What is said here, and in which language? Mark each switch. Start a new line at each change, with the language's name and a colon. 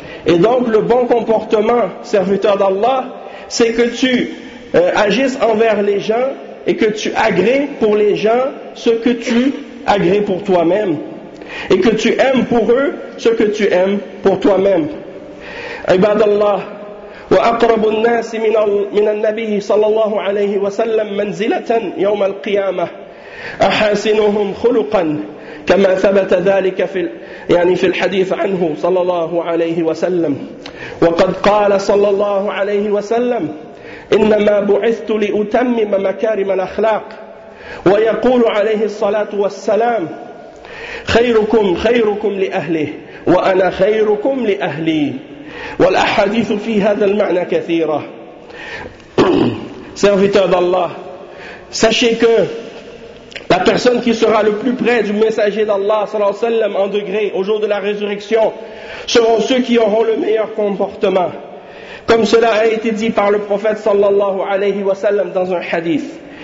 French: Et donc le bon comportement, serviteur d'Allah, c'est que tu agisses envers les gens et que tu agrées pour les gens ce que tu agrées pour toi-même, et que tu aimes pour eux ce que tu aimes pour toi-même.
Arabic: Ibadallah, وأقرب الناس من النبي صلى الله عليه وسلم منزلة يوم القيامة أحاسنهم خلقا كما ثبت ذلك في الحديث عنه صلى الله عليه وسلم. وقد قال صلى الله عليه وسلم: إنما بعثت لأتمم مكارم الأخلاق. ويقول عليه الصلاة والسلام: خيركم لأهله وأنا خيركم لأهلي. والأحاديث في هذا المعنى كثيرة.
French: Serviteur d'Allah, sachez que la personne qui sera le plus près du messager d'Allah
Arabic: sallallahu alayhi wa sallam
French: en degré au jour de la résurrection seront ceux qui auront le meilleur comportement, comme cela a été dit par le prophète sallallahu alayhi wa sallam dans un hadith.